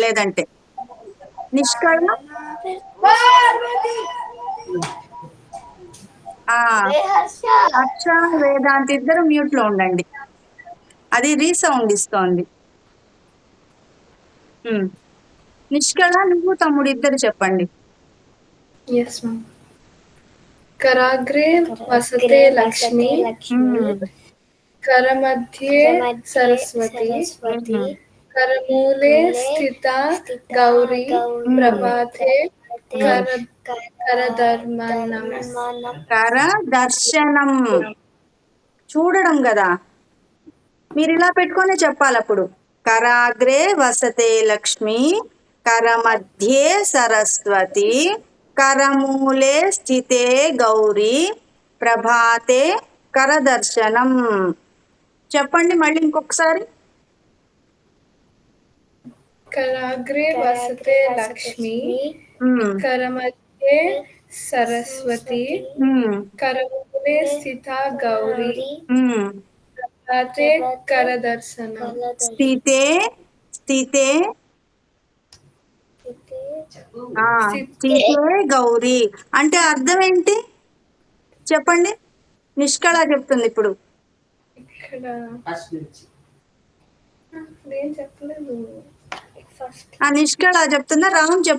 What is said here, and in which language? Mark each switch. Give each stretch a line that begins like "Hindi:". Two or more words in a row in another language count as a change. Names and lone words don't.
Telugu: లేదంటే నిష్కళ హర్ష వేదాంత్ ఇద్దరు మ్యూట్ లో ఉండండి, అది రీసౌండ్ ఇస్తోంది. నిష్కళ నువ్వు తమ్ముడు ఇద్దరు చెప్పండి.
Sanskrit: कराग्रे वसते लक्ष्मी करमध्ये सरस्वती करमूले स्थिता गौरी प्रभाते
Telugu: కరదర్శనం చూడడం కదా, మీరు ఇలా పెట్టుకొని చెప్పాలి అప్పుడు.
Sanskrit: కరాగ్రే వసతే లక్ష్మి కరమధ్యే సరస్వతి కరమూలే స్థితే గౌరీ ప్రభాతే కరదర్శనం.
Telugu: చెప్పండి మళ్ళీ ఇంకొకసారి.
Sanskrit: कराग्रे वसते लक्ष्मी करमध्ये सरस्वती करमूले स्थिता गौरी प्रभाते करदर्शनम्. స్థితే గౌరీ
Telugu: అంటే అర్థం ఏంటి చెప్పండి. నిష్కళ చెప్తుంది ఇప్పుడు. నిష్కళ చెప్తుందా? రామ్ చెప్పు.